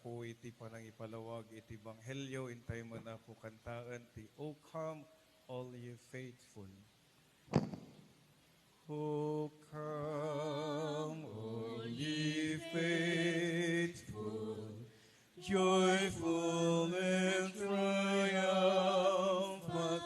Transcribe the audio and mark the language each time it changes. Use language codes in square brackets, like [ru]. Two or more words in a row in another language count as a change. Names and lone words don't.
[ilo] iti panang ipalawag iti banghelyo intay mo na po kantaan ti [en] O come all ye faithful. O come all ye faithful, joyful and triumphant.